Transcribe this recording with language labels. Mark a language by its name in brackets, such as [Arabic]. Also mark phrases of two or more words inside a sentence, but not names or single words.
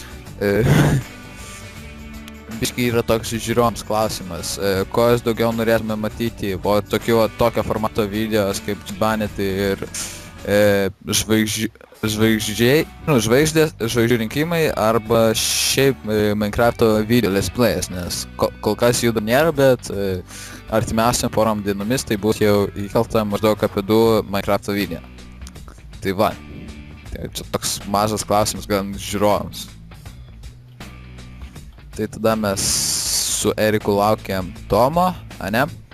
[Lithuanian] Biškį yra toks žiūrovams klausimas, ko jūs daugiau norėtume matyti, o tokio formato videos kaip banėti ir žvaigždžių rinkimai arba šiaip Minecrafto video [English] let's plays, [Lithuanian] nes kol kas jų dar nėra, bet artimiausiam porom dienomis tai bus jau įkelta maždaug apie 2 Minecrafto video. Tai va, tai čia toks mažas klausimas gan žiūrovams. Tai tada mes su Eriku laukiam Tomo, ane?